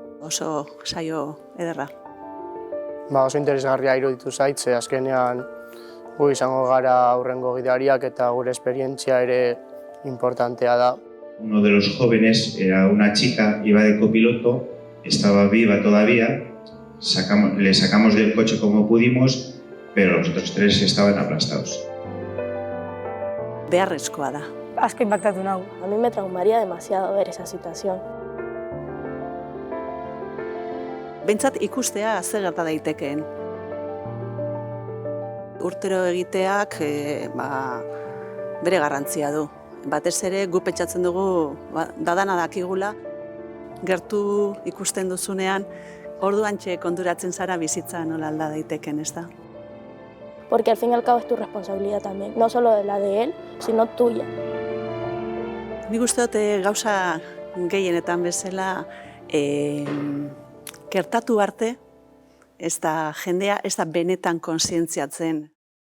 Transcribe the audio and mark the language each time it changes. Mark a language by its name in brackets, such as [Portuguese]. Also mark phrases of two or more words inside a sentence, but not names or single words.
[Basque] oso saio ederra. Oso interesgarria iruditu zait, ze azkenean gu izango gara aurrengo gidariak eta gure esperientzia ere importantea da. [Spanish] Uno de los jóvenes era una chica, iba de copiloto, estaba viva todavía, le sacamos del coche como pudimos, pero los otros tres estaban aplastados. [Basque] Beharrezkoa da. Asko impactatu nau. [Spanish] A mí me traumaría demasiado ver esa situación. [Basque] Behintzat ikustea ze gerta daitekeen. Urtero egiteak bere garrantzia du. Batez ere gu pentsatzen dugu dadana dakigula, gertu ikusten duzunean, orduantxe konturatzen zara bizitza nola alda daiteken, ez da? [Spanish] Porque al fin y al cabo es tu responsabilidad también, no solo de la de él, sino tuya. [Basque] Nik uste dut gauza gehienetan bezala gertatu arte, ez da jendea ez da benetan kontzientziatzen.